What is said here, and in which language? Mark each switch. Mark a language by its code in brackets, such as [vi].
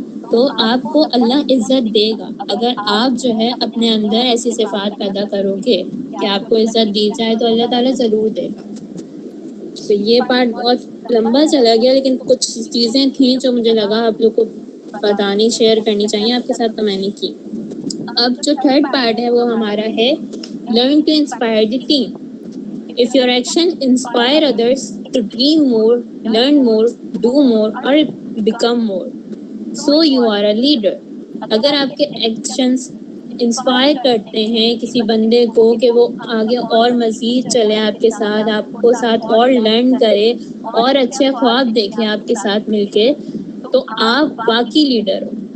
[ur] تو آپ کو اللہ عزت دے گا اگر آپ جو ہے اپنے اندر ایسی صفات پیدا کرو گے کہ آپ کو عزت دی جائے تو اللہ تعالیٰ ضرور دے گا. تو یہ پارٹ بہت لمبا چلا گیا, لیکن کچھ چیزیں تھیں جو مجھے لگا آپ لوگ کو بتانی شیئر کرنی چاہیے آپ کے ساتھ, تو میں نے کی. اب جو تھرڈ پارٹ ہے وہ ہمارا ہے [en] Learn to inspire the team. If your action inspire others to dream more, learn more, do more or become more, so you are a leader. [ur] اگر آپ کے ایکشنز انسپائر کرتے ہیں کسی بندے کو کہ وہ آگے اور مزید چلے آپ کے ساتھ, آپ کو ساتھ اور لرن کرے اور اچھے خواب دیکھے آپ کے ساتھ مل کے, تو آپ واقعی لیڈر ہو.